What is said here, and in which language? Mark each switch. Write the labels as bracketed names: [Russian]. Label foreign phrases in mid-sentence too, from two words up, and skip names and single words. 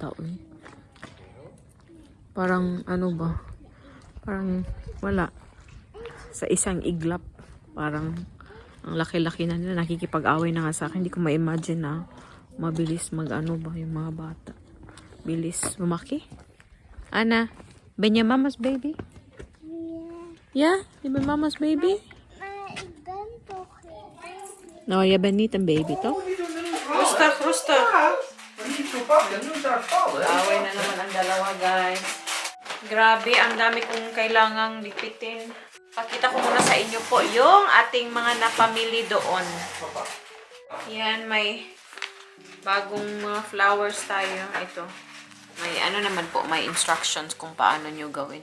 [Filipino] Uy. Parang ano ba? Parang wala. Sa isang iglap. Parang ang laki-laki na nila. Nakikipag-away na nga sa akin. Hindi ko ma-imagine na mabilis mag-ano ba yung mga bata. Bilis lumaki. [Dutch] Ana, ben je mama's baby? Ja? Je bent mama's baby? Maar ik ben toch geen baby. Nou, jij bent niet een baby, toch? Rustig, rustig. niet zo pakken, nu daar vallen. [Filipino] Away na naman ang dalawa, guys. Grabe, ang dami kong kailangang lipitin. Pakita ko muna sa inyo po yung ating mga napamili doon. Yan, may bagong mga flowers tayo. Ito. May ano naman po, may instructions kung paano nyo gawin.